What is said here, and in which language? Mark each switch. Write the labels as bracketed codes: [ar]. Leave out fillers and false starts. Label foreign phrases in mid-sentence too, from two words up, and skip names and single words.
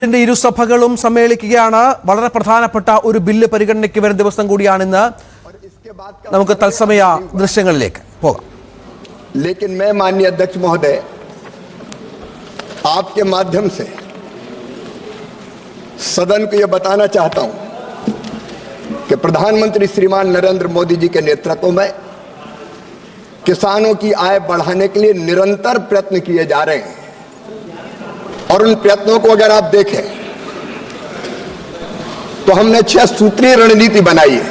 [ml] ഇരുസഭകളും സമ്മേളിക്കുകയാണ്. വളരെ പ്രധാനപ്പെട്ട ഒരു ബില്ല് പരിഗണനയ്ക്ക് വരുന്ന ദിവസം കൂടിയാണിന്ന്. നമുക്ക് തത്സമയ ദൃശ്യങ്ങളിലേക്ക് പോകാം. [hi] लेकिन मैं माननीय अध्यक्ष महोदय आपके माध्यम से सदन को यह बताना चाहता हूं कि प्रधानमंत्री श्रीमान नरेंद्र मोदी जी के नेतृत्व में किसानों की आय बढ़ाने के लिए निरंतर प्रयत्न किए जा रहे हैं और उन प्रयत्नों को अगर आप देखें तो हमने 6 सूत्रीय रणनीति बनाई है।